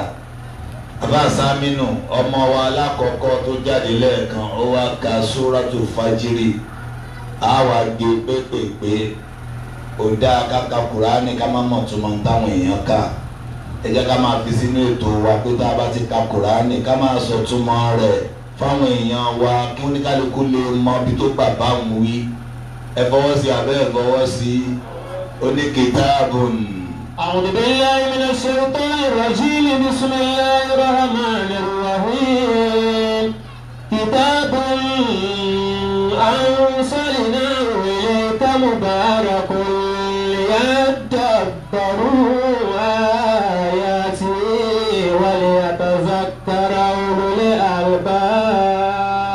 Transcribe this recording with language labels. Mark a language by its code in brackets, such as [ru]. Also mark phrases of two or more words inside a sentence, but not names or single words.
[yo] Bàbá Sámínù ọmọ wa alákọ̀ọ́kọ́ tó jáde lẹ́ẹ̀kan ó wá ka Súrátù Fájírì á wá gbé pépèpé ó dá káka Kùránì ká má mọ̀ túmọ̀ táwọn èèyàn kà ẹ jẹ́ ká máa fi sínú ètò wa pé tá a bá ti ka Kùránì ká máa sọ túmọ̀ rẹ̀ fáwọn èèyàn wa kí oníkálukú lè mọ ibi tó bàbá ń wí ẹ fọwọ́ sí abẹ́ ẹ fọwọ́ sí oníkìtàbùn. [ar] أعوذ بالله من الشيطان الرجيم بسم الله الرحمن الرحيم كتاب أنزلناه إليك مبارك ليدبروا آياته وليتذكر أولو الألباب.